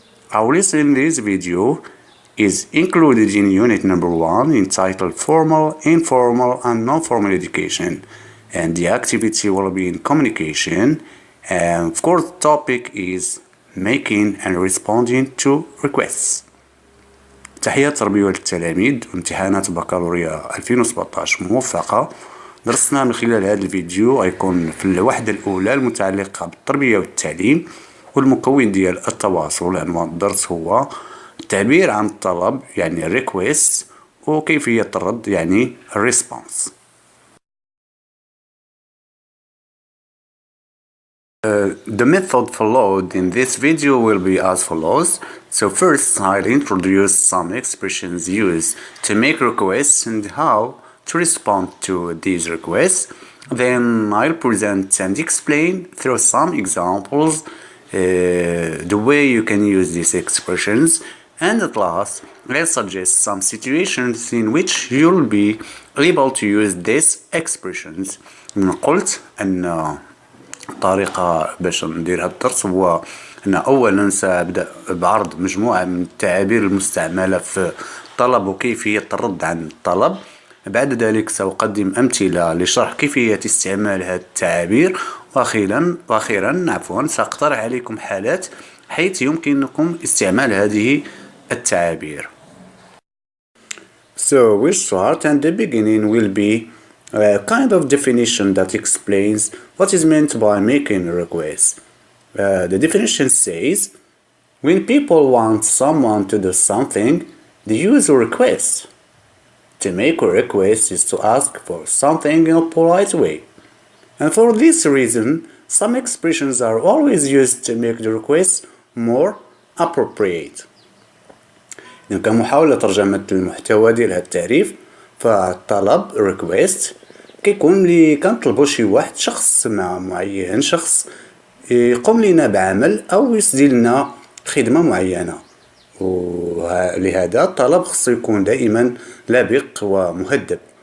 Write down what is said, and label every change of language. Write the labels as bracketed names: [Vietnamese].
[English] Our lesson in this video is included in unit number 1 entitled Formal, Informal and Non-Formal Education, and the activity will be in communication, and of course the topic is making and responding to requests. [Arabic] تحيات تربية التلاميذ وامتحانات بكالوريا 2017 موفقة. درسنا من خلال هذا الفيديو غيكون في الوحدة الأولى المتعلقة بالتربية والتعليم والمكون ديال التواصل. عنوان الدرس هو التعبير عن الطلب يعني request وكيفية الرد يعني response. [English] The method followed in this video will be as follows. So first I'll introduce some expressions used to make requests and how to respond to these requests. Then I'll present and explain through some examples the way you can use these expressions. And at last I'll suggest some situations in which you'll be able to use these expressions. [Arabic] قلت أن الطريقة باش ندير هذا الدرس هو أن أولا سأبدأ بعرض مجموعة من التعابير المستعملة في الطلب وكيفية الرد عن الطلب. بعد ذلك سأقدم أمثلة لشرح كيفية استعمال هذه التعابير. وأخيرا سأقترح عليكم حالات حيث يمكنكم استعمال هذه التعابير. [English] So we'll start, and the beginning will be a kind of definition that explains what is meant by making a request. The definition says, when people want someone to do something, they use a request. To make a request is to ask for something in a polite way. And for this reason, some expressions are always used to make the request more appropriate. [Arabic] كمحاولة ترجمة المحتوى ديال هذا التعريف، فالطلب request كيكون لي كنطلبوا شي واحد شخص معين شخص يقوم لنا بعمل أو يسدي لنا خدمة معينة، ولهذا الطلب خصو يكون دائما لبق ومهذب.